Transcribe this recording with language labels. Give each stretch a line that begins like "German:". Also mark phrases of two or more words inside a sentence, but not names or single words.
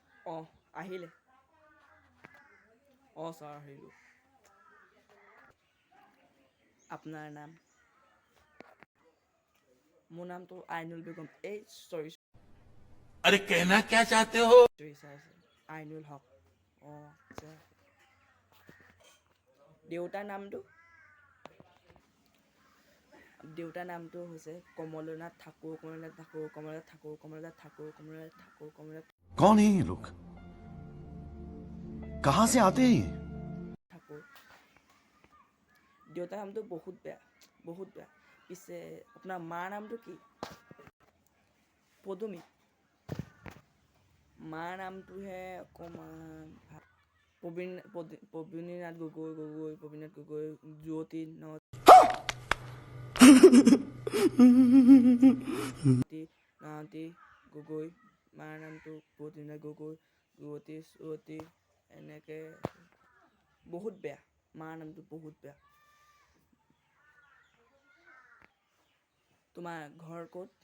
Assamese: অঁ আহিলে অঁ ছাৰ আহিলোঁ আপোনাৰ নাম মোৰ নামটো আইনুল বেগম এই চৰি
Hindi: अरे कहना क्या चाहते हो
Assamese: ছাৰ আইনুল হক অঁ আচ্ছা দেউতাৰ নামটো হৈছে কমলনাথ ঠাকুৰ
Hindi: कौन है ये लोग कहां से आते हैं ये
Assamese: ঠাকুৰ দেউতাৰ নামটো বহুত বেয়া পিছে আপোনাৰ মাৰ নামটো কি পদুমী মাৰ নামটোহে অকণমান প্ৰবীণীনাথ গগৈ জ্যোতি নাৱতী গগৈ মাৰ নামটো প্ৰবীণীনাথ গগৈ জ্যোতি এনেকে বহুত বেয়া মাৰ নামটো বহুত বেয়া তোমাৰ ঘৰ ক'ত